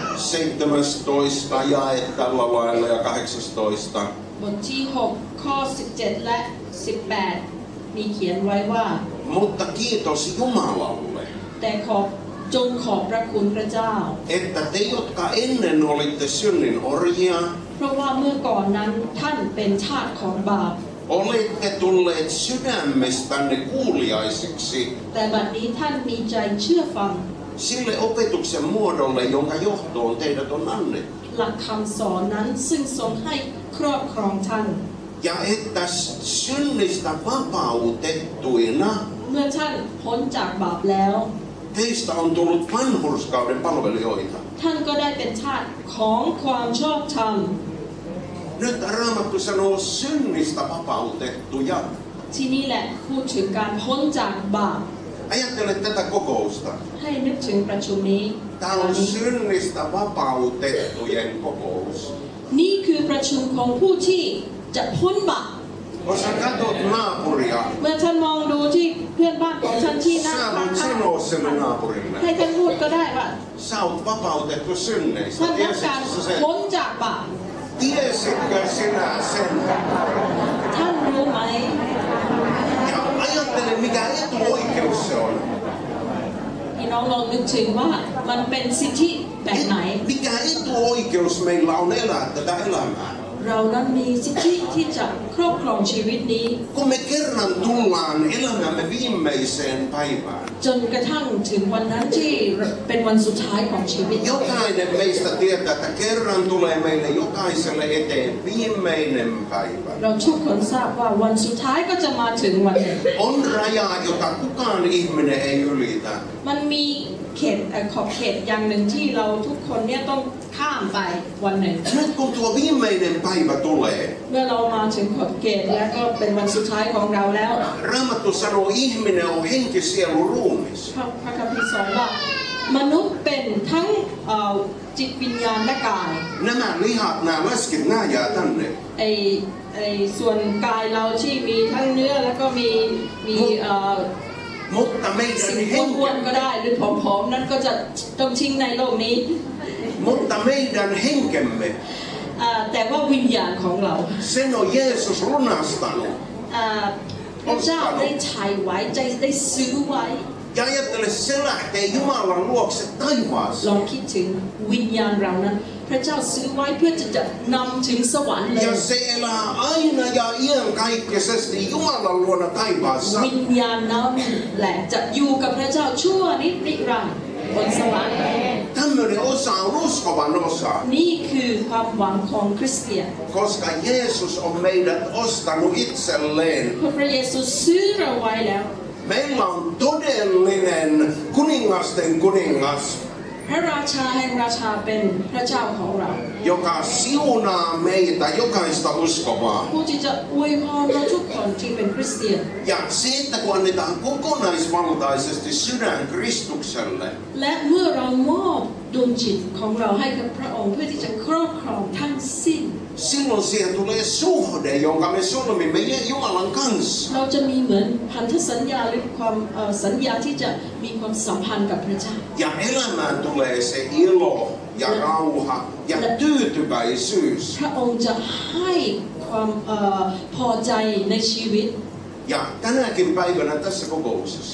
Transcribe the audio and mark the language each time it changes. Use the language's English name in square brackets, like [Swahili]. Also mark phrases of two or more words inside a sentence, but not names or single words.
[Finnish] 17 jae tällä lailla ja 18. [Thai] บทที่ 6 ข้อ 17 และ 18 มีเขียนไว้ว่า [Finnish] Mutta kiitos Jumalalle, [Thai] แต่จงขอบพระคุณพระเจ้า [Finnish] että te, jotka ennen olitte synnin orjia, [Thai] เพราะว่าเมื่อก่อนนั้นท่านเป็นทาสของบาป [Finnish] olette tulleet sydämestänne kuuliaisiksi [Thai] แต่บัดนี้ท่านมีใจเชื่อฟัง [Finnish] sille opetuksen muodolle, jonka johtoon teidät on annettu. [Thai] หลักคำสอนนั้นซึ่งทรงให้ครอบครองท่าน [Finnish] Ja että synnistä vapautettuina [Thai] เมื่อท่านพ้นจากบาปแล้ว [Finnish] teistä on tullut vanhurskauden palvelijoita. [Thai] ท่านก็ได้เป็นทาสของความชอบธรรม [Finnish] Nyt Raamattu sanoo synnistä vapautettuja. [Thai] ที่นี่แหละพูดถึงการพ้นจากบาป [Finnish] Ajattele tätä kokousta. [Thai] ให้นึกถึงประชุมนี้ [Finnish] Tämä on synnistä vapautettujen kokous. [Thai] นี่คือประชุมของผู้ที่จะพ้นบาป [Finnish] Kun sä katot naapuria, [Thai] เมื่อท่านมองดูที่เพื่อนบ้านของท่านที่นั่ง [Finnish] sä [Thai] ข้าง [Finnish] voit sanoa sille naapurille. [Thai] ให้ท่านพูดก็ได้ว่า [Finnish] Sä oot vapautettu synneistä. [Thai] ท่านต้องการ [Finnish] Tiesitkö sä sen? [Thai] พ้นจากบาป [Finnish] Tiesitkö sinä sen? [Thai] ท่านรู้ไหม [Finnish] Ja ajattele, mikä etuoikeus se on. [Thai] พี่น้องลองนึกถึงว่ามันเป็นสิทธิแบบไหน [Finnish] Mikä etuoikeus meillä on elää tätä elämää? [Thai] เรานั้นมีสิทธิที่จะครอบครองชีวิตนี้ [Finnish] Kun me kerran tullaan elämämme viimeiseen päivään, [Thai] จนกระทั่งถึงวันนั้นที่เป็นวันสุดท้ายของชีวิต [Finnish] jokainen meistä tietää, että kerran tulee meille jokaiselle eteen viimeinen päivä. [Thai] เราทุกคนทราบว่าวันสุดท้ายก็จะมาถึงวันหนึ่ง [Finnish] On raja, jota kukaan ihminen ei ylitä. [Thai] มันมีขอบเขตอย่างหนึ่งที่เราทุกคนเนี่ยต้องข้ามไปวันหนึ่ง [Finnish] Nyt kun tuo viimeinen päivä tulee, [Thai] เมื่อเรามาถึงขอบเขตแล้วก็เป็นวันสุดท้ายของเราแล้ว [Finnish] Raamattu sanoo, ihminen on henki, sielu, ruumis. [Thai] พระคัมภีร์สอนว่ามนุษย์เป็นทั้งจิตวิญญาณและกาย [Finnish] Nämä lihat, nämä läskit, nämä jää tänne. [Thai] ส่วนกายเราที่มีทั้งเนื้อแล้วก็มี [Finnish] Mutta [Thai] สิ่ง [Finnish] meidän [Thai] อ้วนๆ [Finnish] henki, [Thai] ก็ได้หรือผอมๆนั้นก็จะต้องทิ้งในโลกนี้ [Finnish] mutta meidän henkemme, [Thai] แต่ว่าวิญญาณของเรา [Finnish] sen on Jeesus lunastanut. [Thai] พระเจ้าได้ถ่ายไว้ใจได้ซื้อไว้ [Finnish] Ja ajattele, se lähtee Jumalan luokse [Thai] ล [Finnish] taivaaseen. [Thai] องคิดถึงวิญญาณเรานั้นพระเจ้าซื้อไว้เพื่อจะนำถึงสวรรค์เลย [Finnish] Ja se elää aina ja iankaikkisesti Jumalan luona taivaassa. [Thai] วิญญาณนั้นแหละจะอยู่กับพระเจ้าชั่วนิรันดร์บนสวรรค์ [Finnish] Tämmöinen osa on uskovan osa, [Thai] นี่คือความหวังของคริสเตียน [Finnish] koska Jeesus on meidät ostanut itselleen. [Thai] เพราะพระเยซูซื้อเราไว้แล้ว [Finnish] Meillä on todellinen kuningasten kuningas, [Thai] พระราชาแห่งราชาเป็นพระเจ้าของเรา [Finnish] joka siunaa meitä jokaista uskovaa. [Thai] ผู้ที่จะอวยพรเราทุกคนที่เป็นคริสเตียน [Finnish] Ja se, että kun annetaan kokonaisvaltaisesti sydän Kristukselle, [Thai] และเมื่อเรามอบดวงจิตของเราให้กับพระองค์เพื่อที่จะครอบครองทั้งสิ้น [Finnish] silloin siihen tulee suhde, jonka me solmimme Jumalan kanssa. [Thai] เราจะมีเหมือนพันธสัญญาหรือความสัญญาที่จะมีความสัมพันธ์กับพระเจ้า [Finnish] Ja elämään tulee se ilo ja rauha ja tyytyväisyys. [Thai] พระองค์จะให้ความพอใจในชีวิต [Finnish] Ja tänäkin päivänä tässä kokouksessa